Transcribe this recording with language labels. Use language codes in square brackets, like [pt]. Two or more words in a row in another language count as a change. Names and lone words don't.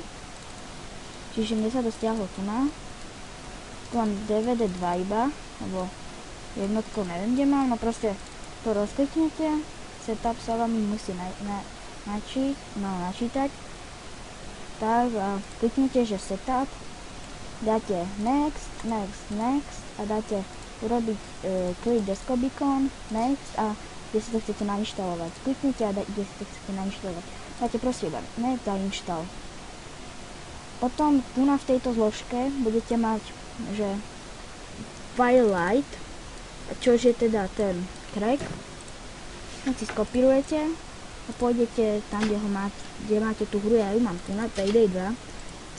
[sk] Čiže mne sa to stiahlo tu na. Tu mám DVD 2 iba, lebo jednotkou neviem, kde mám, no proste to rozkliknete. Setup sa vám musí načítať. Tak a kliknete, že setup, dáte next a dáte urobiť [en] click desktop icon, next [sk] a kde si to chcete nainštalovať. Kliknite a kde si to chcete nainštalovať. Dáte proste iba next a install. Potom tu na v tejto zložke budete mať, že Firelight, čož je teda ten crack. Si skopírujete a pôjdete tam, kde máte tú hru, ja ju mám tu na Payday 2.